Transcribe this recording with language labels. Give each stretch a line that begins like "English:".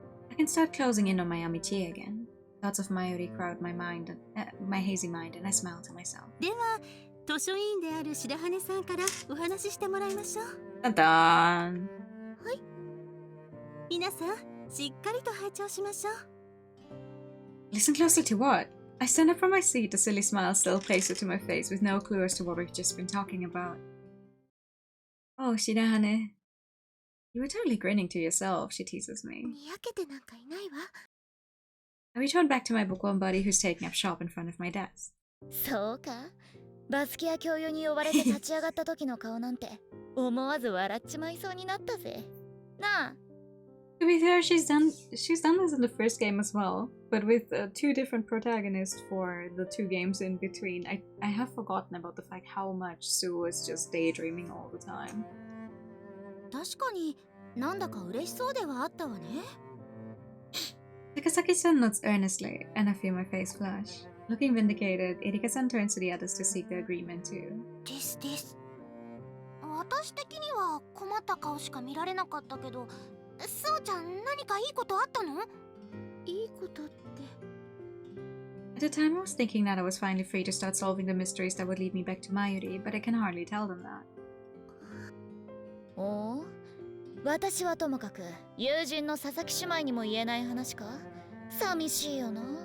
English: I can start closing in on my amitié again. Thoughts of Mayuri crowd my mind, my hazy mind, and I smile to myself.
Japanese: では、図書委員である白羽さんからお話ししてもらいましょう。
English: Dun dun!
Japanese: はい。皆さん、しっかりと拝聴しましょう。
English: Listen closely to what? I stand up from my seat, a silly smile still pasted to my face, with no clue as to what we've just been talking about. Oh, Shirahane. You were totally grinning to yourself, she teases me.
Japanese: にやけてなんかいないわ。
English: I return back to my bookworm buddy who's taking up shop in front of my desk.
Japanese: そうか。バスキア教諭に呼ばれて立ち上がった時の顔なんて思わず笑っちまいそうになったぜ。なあ。
English: To be fair, she's done this in the first game as well, but with 2 different protagonists for the 2 games in between. I have forgotten about the fact how much Sue was just daydreaming all the time.
Japanese: 確かになんだか嬉しそうではあったわね。
English: Takasaki-san nods earnestly, and I feel my face flush. Looking vindicated, Erika-san turns to the others to seek their agreement too.
Japanese: です。私的には困った顔しか見られなかったけど、そうちゃん何かいいことあったの？いいことって。
English: At the time I was thinking that I was finally free to start solving the mysteries that would lead me back to Mayuri, but I can hardly tell them that.
Japanese: おお、私はともかく友人の佐々木姉妹にも言えない話か？寂しいよな。